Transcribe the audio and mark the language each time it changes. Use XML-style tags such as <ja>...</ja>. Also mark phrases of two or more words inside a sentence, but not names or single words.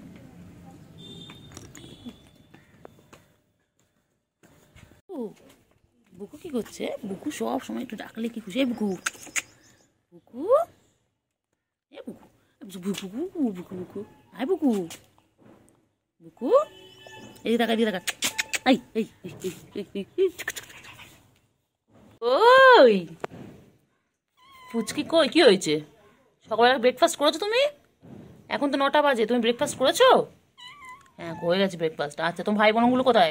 <bn>বুকু কি করছে? বুকু সব সময় একটু ডাকলে কি খুশি। বুকু বুকু, এ বুকু বুকু বুকু বুকু বুকু, আয় বুকু বুকু, এই টাকা দিয়ে টাকা। এই এই ওই পুচকি কই? কি হয়েছে? সকালবেলা ব্রেকফাস্ট করেছো তুমি? এখন তো 9টা বাজে, তুমি ব্রেকফাস্ট করেছো? হ্যাঁ, হয়ে গেছে ব্রেকফাস্ট। আচ্ছা, তোমার ভাই বোনগুলো কোথায়?</bn>